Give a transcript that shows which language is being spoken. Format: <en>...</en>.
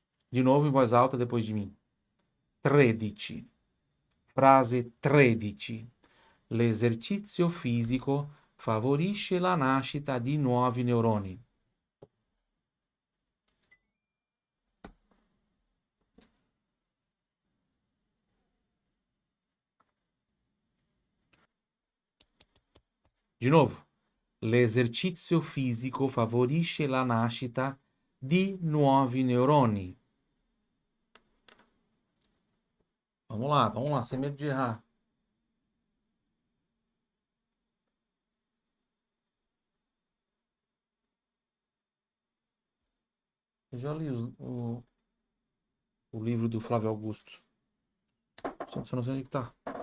<pt>De novo em voz alta depois de mim. 13. Frase 13.</pt> <it>L'esercizio fisico favorisce la nascita di nuovi neuroni.</it> <pt>De novo.</pt> <it>L'esercizio fisico favorisce la nascita di nuovi neuroni.</it> <pt>Vamos lá, sem medo de errar. Eu já li o livro do Flávio Augusto. Só não sei onde que tá.</pt>